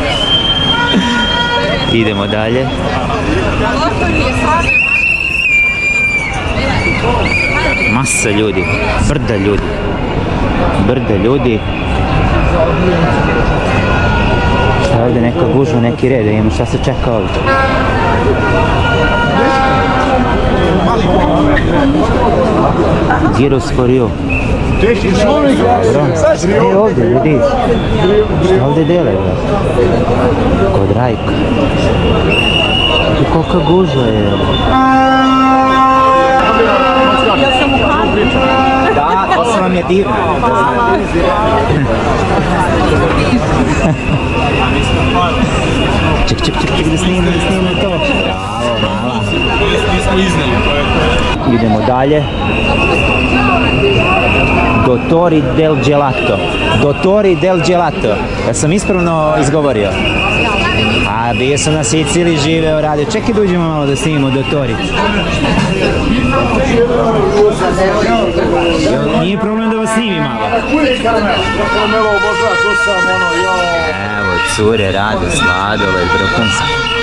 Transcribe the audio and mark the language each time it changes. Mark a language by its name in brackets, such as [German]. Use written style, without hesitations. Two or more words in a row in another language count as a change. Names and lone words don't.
[Serbian] Idemo dalje. Masa ljudi, brda ljudi. Šta Ovdje neka gužva, neki red, da imamo šta se čeka ovdje. [English] Gyros for you. [Serbian] Dobro. Ovdje, ljudi. Ovdje dele, bro. Kod Rajka. I kolika gužva je. Da, to se vam je divno. Ček, da snimim to. Bravo, mala. Idemo dalje. Dottori del Gelato. Dottori del Gelato. Ja sam ispravno izgovorio. A bio sam na Siciliji, živeo, radio. Čekaj da uđemo malo da snimimo Dottori. Nije problem da vas snimi malo. Evo, cure rade sladoled, vrhunski.